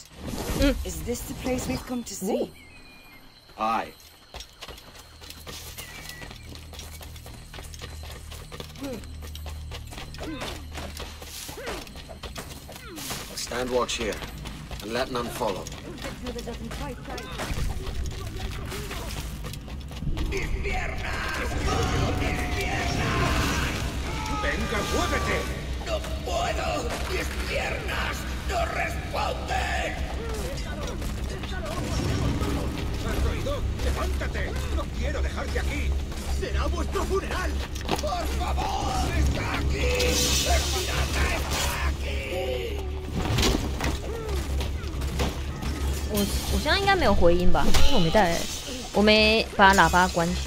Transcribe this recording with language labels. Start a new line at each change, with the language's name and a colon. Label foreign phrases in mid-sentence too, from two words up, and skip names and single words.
English: Is this the place we've come to see? Aye. Stand watch here, and let none follow.
Spanish: ¡Venga, muévete! ¡No puedo! ¡Mis piernas no responden! ¿Has oído? ¡Levántate! ¡No quiero dejarte aquí! ¡Será vuestro funeral! ¡Por favor! ¡Está aquí! ¡El pirata está aquí!
Chinese: 我现在应该没有回音吧？因为我没带，我没把喇叭关小。